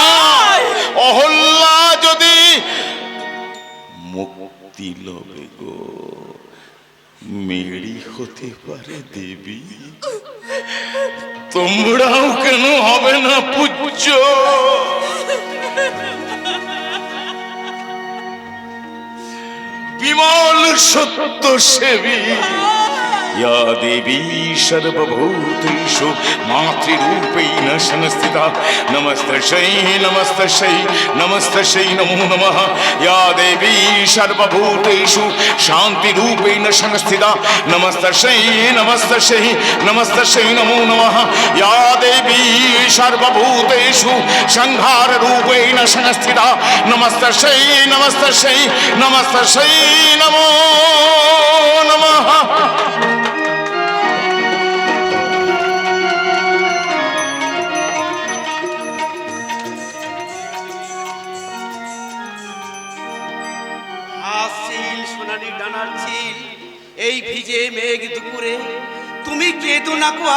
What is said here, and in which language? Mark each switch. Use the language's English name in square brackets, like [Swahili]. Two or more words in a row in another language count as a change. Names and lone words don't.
[Bangla] অহল্যা যদি মুক্তি লবে গো, মেরি হতে পারে দেবী। তোমরাও কেন হবে না পূজ্য? বিমল সত্য সেবী [Sanskrit] या देवी सर्वभूतेषु मातृरूपेण संस्थिता। नमस्तस्यै नमस्तस्यै नमस्तस्यै नमो नमः। या देवी सर्वभूतेषु शान्तिरूपेण संस्थिता। नमस्तस्यै नमस्तस्यै नमस्तस्यै नमो नमः। या देवी सर्वभूतेषु संहाररूपेण संस्थिता। नमस्तस्यै नमस्तस्यै नमस्तस्यै नमो नमः। [Bangla] হাসিল সোনালি ডানার ঝিল, এই ভিজে মেঘ দুপুরে তুমি কেঁদো না কোয়া।